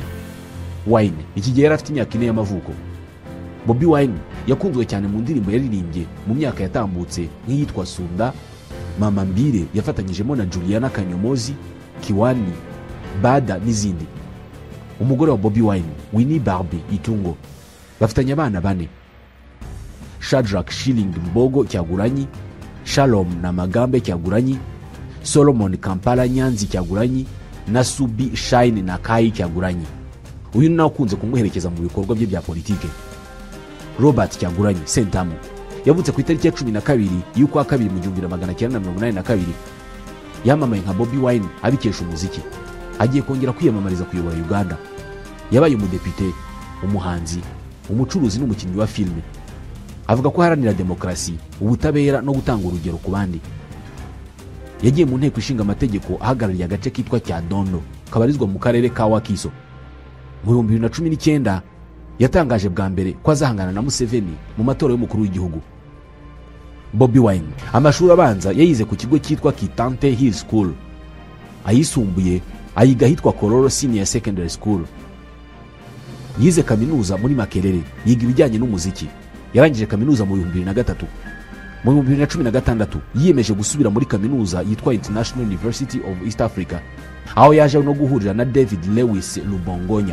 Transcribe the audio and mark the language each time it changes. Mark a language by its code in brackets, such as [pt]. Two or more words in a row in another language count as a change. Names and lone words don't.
[rw] Wine iki gihe yari afite imyaka 4 y'amavuko. Bobi Wine yakunzwe cyane mu ndirimbo yaririmbye mu myaka yatambutse nk'iyitwa Sunda, Mama Mbire yafatanyijemo na Juliana Kanyomozi, Kiwani, Bada n'izindi. Umugore wa Bobi Wine, Winnie Barbie Itungo, bafitanye abana 4: Shadrack Shilling Mbogo Kyagulanyi, Shalom na Magambe Kyagulanyi, Solomon Kampala Nyanzi Kyagulanyi na Subi Shine na Kai Kyagulanyi. Uyu nawe ukunze kumuherekeza mu bikorwa bye bya politike. Robert Kyagulanyi Ssentamu yavutse ku itariki ya 12 y'ukwa kabiri mu 1982. Yamamaye nka Bobi Wine abikesha umuziki. Agiye kongera kwiyamamariza kuyobora Uganda. Yabaye umudepite, umuhanzi, umucuruzi n'umukinnyi wa filime. Avuga ko haranira demokrasi, ubutabera no gutanga urugero ku bandi. yagiye mu nteko ishinga amategeko ahagarariye agace kitwa Kyadondo kabarizwa mu karere ka Wakiso. Mu 2019 yatangaje bwa mbere ko azahangana na Museveni mu matora y'umukuru w'igihugu. Bobi Wine amashuri abanza yayize ku kigo cyitwa Kitante Hill School, ayisumbuye ayiga hitwa Kololo Senior Secondary School. Yize kaminuza muri Makerere, yiga ibijyanye n'umuziki. Yarangije kaminuza mu 2003. Mu 2016 yiyemeje gusubira muri kaminuza yitwa International University of East Africa, aho yaje no guhurira na David Lewis Lubongonya.